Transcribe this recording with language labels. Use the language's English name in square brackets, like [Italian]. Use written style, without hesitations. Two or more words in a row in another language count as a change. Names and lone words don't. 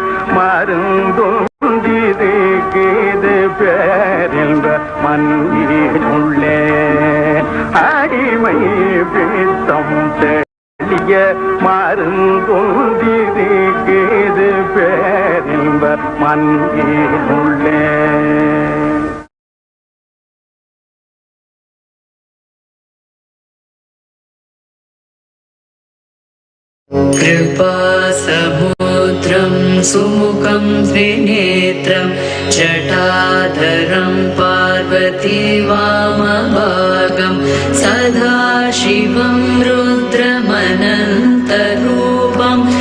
[Tamil] மருந்தொன்றிருக்கிறது பேரின்ப மந்திருள்ளே அடிமை பிடித்தம் தெளிய மருந்தொன்றிருக்கிறது பேரின்ப மந்திருள்ளே [Sanskrit] कृपासमुद्रं सुमुखं त्रिनेत्रं जटाधरं पार्वती वामभागं सदाशिवं रुद्रमनन्तरूपं